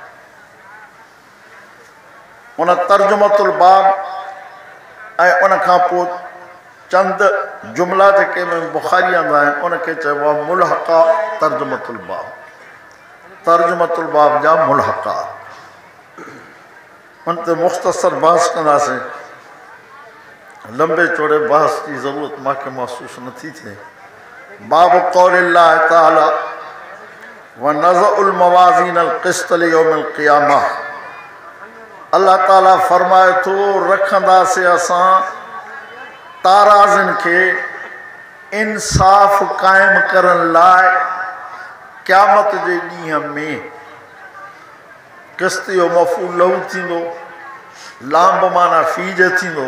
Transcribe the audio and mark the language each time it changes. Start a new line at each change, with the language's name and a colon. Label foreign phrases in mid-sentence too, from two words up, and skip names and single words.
Sindhi: उन
Arabic: ترجمة الباب
Sindhi: ऐं उन खां पोइ चंद जुमला जेके बुखारी आंदा आहिनि, उनखे चइबो आहे
Arabic: ملحقة ترجمة الباب. ترجمة الباب
Sindhi: जा मुल्हक़ा, उन ते मुख़्तसर बहस कंदासीं। लंबे चौड़े बहस की ज़रूरत मूंखे महसूस नथी थिए।
Arabic: باب قول الله تعالى ونضع الموازين القسط ليوم القيامة.
Sindhi: अल्लाह ताला फरमाए थो, रखंदासीं असां ताराज़नि खे इंसाफ़ क़ाइमु करण लाइ क़यामत जे ॾींहं में। क़िस्त जो
Arabic: مفعول له
Sindhi: थींदो, लांब माना फीज थींदो।